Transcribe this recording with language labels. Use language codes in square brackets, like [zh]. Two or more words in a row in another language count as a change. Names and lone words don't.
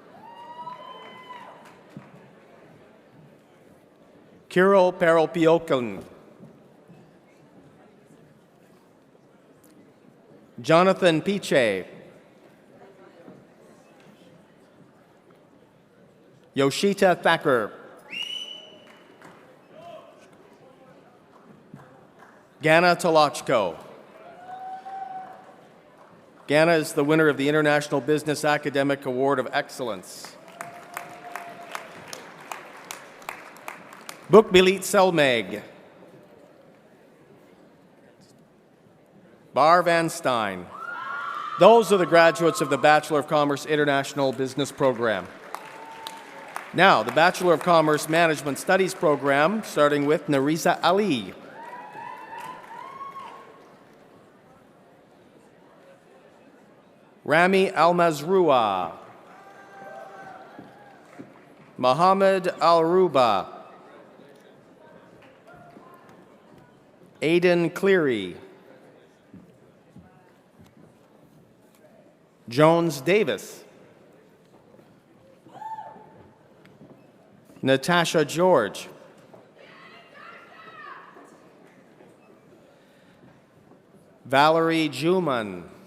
[en] Kirill Peropiokin, Jonathan Piche, Yoshita Thacker, Gana Tolochko. Gana is the winner of the International Business Academic Award of Excellence. Bookbilit Selmeg, Bar Van Stein. Those are the graduates of the Bachelor of Commerce International Business Program. Now, the Bachelor of Commerce Management Studies Program, starting with Narisa Ali. Rami Al-Mazrua, Mohammed Al-Ruba, Aidan Cleary, Jones Davis, Natasha George, Valerie Juman,